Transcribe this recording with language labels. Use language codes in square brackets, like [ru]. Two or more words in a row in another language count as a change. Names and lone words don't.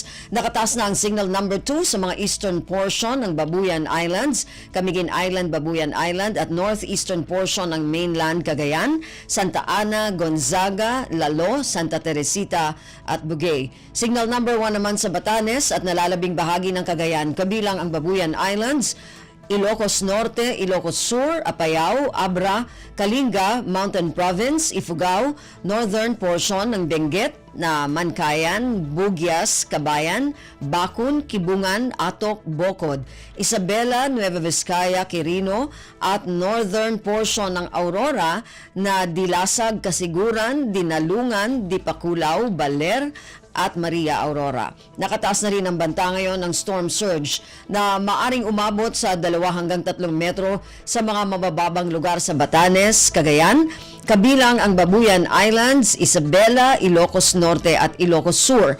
[tl] Nakataas na ang [en] signal number [tl] 2 sa mga [en] eastern portion [tl] ng Babuyan Islands, Camiguin Island, Babuyan Island at [en] northeastern portion [tl] ng mainland Cagayan, Santa Ana, Gonzaga, Lalo, Santa Teresita at Bugay. [en] Signal number [tl] 1 naman sa Batanes at nalalabing bahagi ng Cagayan kabilang ang Babuyan Islands, Ilocos Norte, Ilocos Sur, Apayao, Abra, Kalinga, Mountain Province, Ifugao, [en] northern portion [tl] ng Benguet na Mankayan, Bugyas, Kabayan, Bakun, Kibungan, Atok, Bocod, Isabela, Nueva Vizcaya, Quirino at [en] northern portion [tl] ng Aurora na Dilasag, Kasiguran, Dinalungan, Dipakulaw, Baler, at Maria Aurora. Nakataas na rin ang banta ngayon ng [en] storm surge [tl] na maaring umabot sa 2 hanggang 3 metro sa mga mabababang lugar sa Batanes, Cagayan, kabilang ang Babuyan Islands, Isabela, Ilocos Norte at Ilocos Sur.